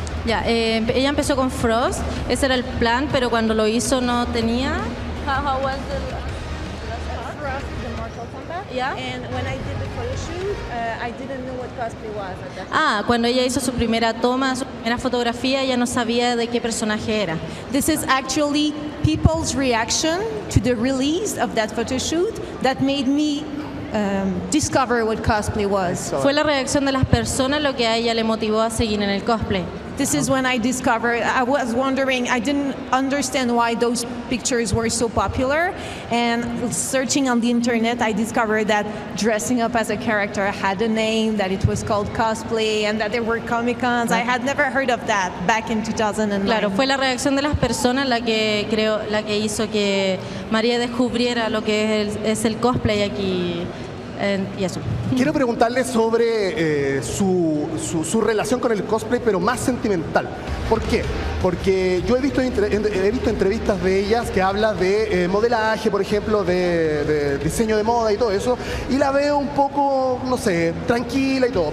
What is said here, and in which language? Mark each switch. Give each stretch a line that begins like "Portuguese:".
Spanish: Ya, ella empezó con Frost, ese era el plan, pero cuando lo hizo no tenía.
English: How was the Frost is the Mortal Kombat. Yeah. And when I did the photo shoot, I didn't know what cosplay was at that time.
Spanish: Cuando ella hizo su primera toma, su primera fotografía, ella no sabía de qué personaje era.
English: This is actually people's reaction to the release of that photo shoot that made me discover what cosplay was.
Spanish: Fue la reacción de las personas lo que a ella le motivó a seguir en el cosplay.
English: This is when I discovered, I was wondering, I didn't understand why those pictures were so popular, and searching on the internet I discovered that dressing up as a character had a name, that it was called cosplay, and that there were Comic-Cons. I had never heard of that back in 2009.
Spanish: Claro, fue la reacción de las personas la que hizo que María descubriera lo que es el cosplay aquí. Y eso. Quiero preguntarle sobre su relación con el cosplay, pero más sentimental. ¿Por qué? Porque yo he visto entrevistas de ellas que habla de modelaje, por ejemplo, de diseño de moda y todo eso, y la veo un poco, no sé, tranquila y todo.